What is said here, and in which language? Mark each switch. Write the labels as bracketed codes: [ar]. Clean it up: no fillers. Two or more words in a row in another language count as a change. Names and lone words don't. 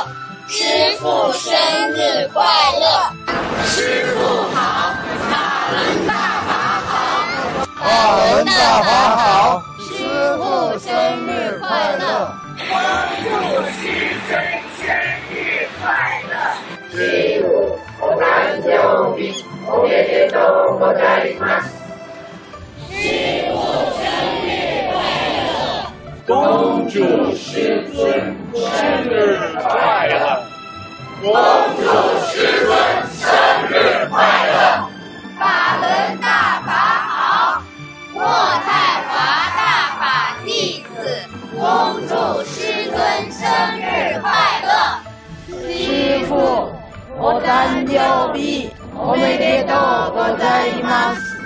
[zh] 师父生日快乐！师父好，法轮大法好，法轮大法好！师父生日快乐！光祝师尊生日快乐！ [ja] 师父お誕生日おめでとうございます！ [zh] 师父生日快乐！恭祝师尊生日快乐！恭祝师尊生日快乐！法轮大法好，渥太华大法弟子恭祝师尊生日快乐！ [ja] 師父、お誕生日おめでとうございます！